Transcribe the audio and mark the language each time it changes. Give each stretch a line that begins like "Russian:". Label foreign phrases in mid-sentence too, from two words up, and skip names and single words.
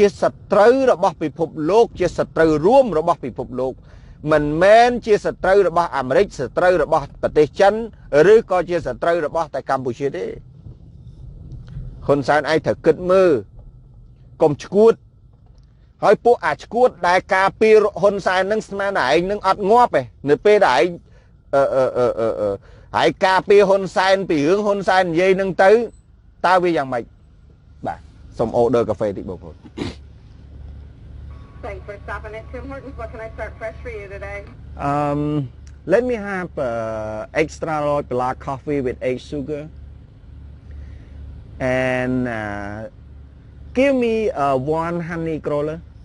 Khmer: សត្រូវរបស់ពិភពលោកជាសត្រូវរួមរបស់ពិភពលោកមិនមែនជាសត្រូវរបស់អាមេរិកសត្រូវរបស់ប្រទេសចិនឬក៏ជាសត្រូវរបស់តែកម្ពុជាទេហ៊ុនសែនឯងត្រូវគិតមើលកុំឈួតហើយពួកអាឈួតដែលការពារហ៊ុនសែននឹងស្មានតែឯងនឹងអត់ងាប់ទេនៅពេលដែលឯង ហើយការពារហ៊ុនសែនពីរឿងហ៊ុនសែននិយាយនឹងទៅតើវាយ៉ាងម៉េចបាទសូមអូដឺកាហ្វេតិចបងប្អូន
English: Thanks for stopping at Tim Hortons. What can I start fresh for you today? Let me have extra large black coffee with egg sugar and give me one honey crawler.